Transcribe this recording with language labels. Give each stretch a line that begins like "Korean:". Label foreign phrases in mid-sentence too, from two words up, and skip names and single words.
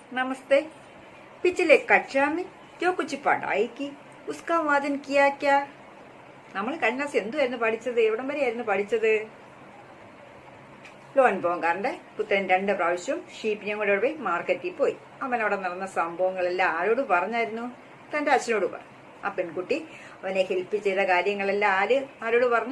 Hindi: नमस्ते। पिछले कक्षा में जो कुछ पढ़ाई की उसका वादन किया क्या?
Malayalam: നമ്മൾ കഴിഞ്ഞ ക്ലാസ് എന്തുവായിരുന്നു പഠിച്ചത്? എവിടം വരെയായിരുന്നു പഠിച്ചത്? ലോൺ പോങ്കാറിന്റെ പുത്രൻ 2 പ്രാവശ്യം ഷീപ്പിനെയും കൂടെ പോയി മാർക്കറ്റിൽ പോയി. അവൻ അവിടെ നടന്ന സംഭവങ്ങളെല്ലാം ആരോട് പറഞ്ഞായിരുന്നു? തന്റെ അച്ഛനോട് പറഞ്ഞു. ആ പെൺകുട്ടി അവനെ ഹെൽപ്പ് ചെയ്ത കാര്യങ്ങളെല്ലാം ആരോട് പറഞ്ഞു?